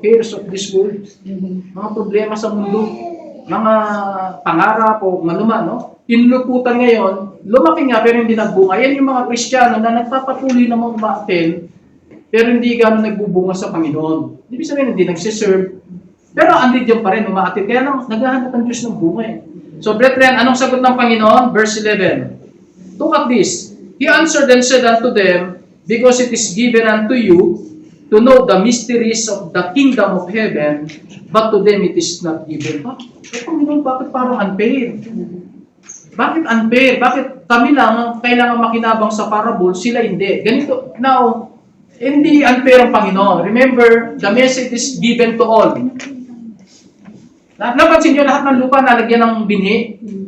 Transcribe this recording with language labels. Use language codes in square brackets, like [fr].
[en] Cares of this world. [tl] Mga problema sa mundo, mga pangarap o manuman, no? Inluputan ngayon, lumaki nga pero hindi nagbunga. Yan yung mga Kristiyano na nagpapatuloy namang umaaten, pero hindi gano'n nagbubunga sa Panginoon. Ibig sabihin, hindi nagsiserve. Pero andito pa rin, umaatin. Kaya lang, naghahanap ang Diyos ng bunga eh. [en] So, brethren, [tl] anong sagot ng Panginoon? [en] Verse 11. Look at this. He answered and said unto them, because it is given unto you to know the mysteries of the kingdom of heaven, but to them it is not given. [tl] Panginoon, bakit parang unfair? Bakit unfair? Bakit kami lang kailangan makinabang sa parable, sila hindi? Ganito. [en] Now, [tl] hindi unfair ang Panginoon. [en] Remember, the message is given to all. [tl] Napansin nyo, lahat ng lupa nalagyan ng binhi.